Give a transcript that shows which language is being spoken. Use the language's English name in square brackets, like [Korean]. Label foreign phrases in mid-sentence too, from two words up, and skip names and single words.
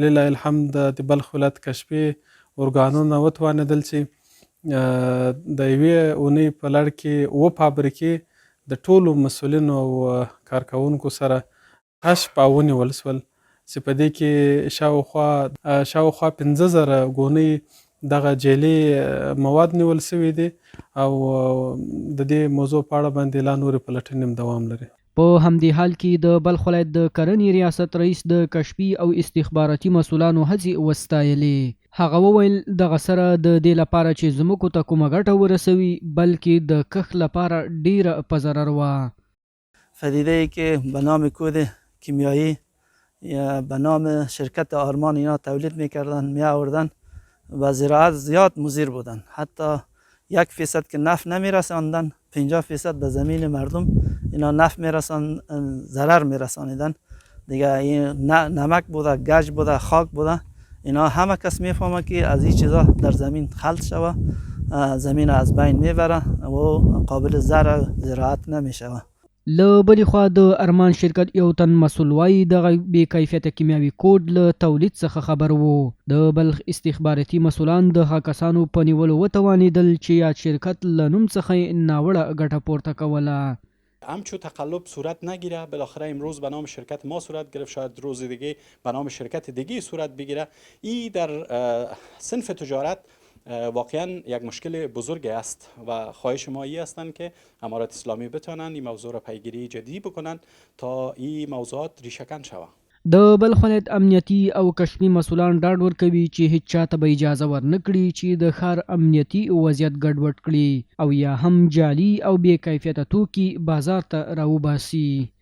[Arabic] لله الحمد [Pashto] د بلخ ولایت کشفي ارګانونه وتوانېدل چې د یوې اونۍ په لړ کې فابریکې د ټولو مسؤلینو او کارکوونکو سره کشف او ونیول شول چې په دې کې شاوخوا 15,000 ګونۍ دغه جعلي مواد نیول شوي دي او د دې موضوع په اړه باندې لا نورې پلټنې هم دوام لري. په همدې حال کې د بلخ ولایت د کرنې ریاست رئیس د کشفي او استخباراتي مسؤلانو هڅې وستایلې. هغه وویل دغه سره د دې لپاره چې ځمکو ته کومه ګټه ورسوي بلکې د کښت لپاره ډیره په ضرر وه. [Persian] پدیده‌ای که به نام کود کیمیایی یا به نام شرکت آرمان اینا تولید میکردن میآوردن و زراعت زیاد مضر بودن. حتی 1% که نفع نمیرساندن 50% به زمین مردم اینا نفع میرساندن ضرر میرسانیدن دیگه. این نمک بوده، گچ بوده، خاک بوده، اینا همه کس میفهمه که از این چیزا در زمین خلط شوه زمین از بین میبره و قابل زراعت نمیشوه. [Pashto] له بلې خوا د ارمان شرکت یو تن مسؤل وایي دغه بې کیفیته کیمیاوي کوډ له تولید څخه خبر وو. د بلخ استخباراتي مسؤلان د هغه کسانو په نیولو وتوانېدل چې یاد شرکت له نوم څخه یې ناوړه ګټه پورته کوله. [Persian] همچون تقلب صورت نگیره، بالاخره امروز به نام شرکت ما صورت گرفت، شاید روز دیگه به نام شرکت دیگه صورت بگیره. این در صنف تجارت واقعا یک مشکل بزرگی است و خواهش ما این هستند که امارات اسلامی بتوانند این موضوع را پیگیری جدی بکنند تا این موضوعات ریشه‌کن شود. [Pashto] د بلخ ولایت امنیتي او کشفي مسؤلان ډاډ ورکوي چې هیڅ چاته به اجازه ورنکړي چې د ښار امنیتي وضعیت ګډوډ کړي او یا هم جعلي او بې کیفیته توکي بازار ته راوباسي.